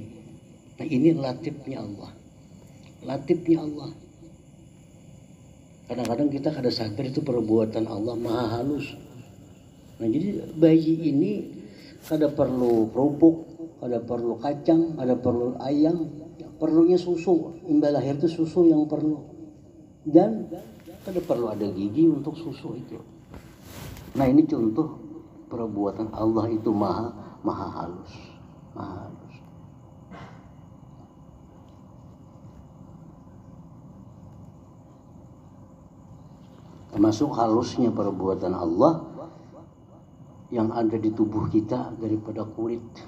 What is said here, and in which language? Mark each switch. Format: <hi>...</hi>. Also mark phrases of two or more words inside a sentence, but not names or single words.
<id>Nah ini latifnya Allah. Latifnya Allah.</id> <bjn>Kadang-kadang kita kada sadar itu perbuatan Allah maha halus. Nah jadi bayi ini kada perlu kerupuk, kada perlu kacang, kada perlu ayam, perlunya susu. Imbal lahir itu susu yang perlu. Dan kada perlu ada gigi untuk susu itu.</bjn> <id>Nah ini contoh perbuatan Allah itu maha halus. Maha halus. Termasuk halusnya perbuatan Allah yang ada di tubuh kita daripada kulit.</id>